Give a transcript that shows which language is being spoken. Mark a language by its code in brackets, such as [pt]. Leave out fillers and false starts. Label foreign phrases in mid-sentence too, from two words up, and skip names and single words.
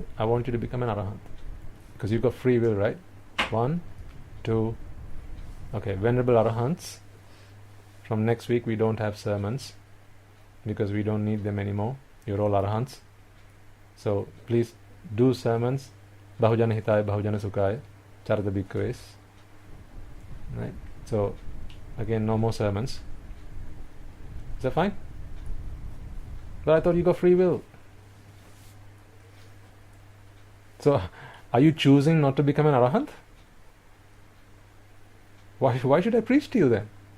[en] I want you to become an arahant. Because you've got free will, right? 1, 2. Okay, venerable arahants. From next week we don't have sermons because we don't need them anymore. You're all arahants. So please do sermons. [pi] Bahujana hitaya, bahujana sukhaya, charada bhikkhaves. [en] Right? So again, no more sermons. Is that fine? But I thought you got free will. So are you choosing not to become an arahant? Why should I preach to you then?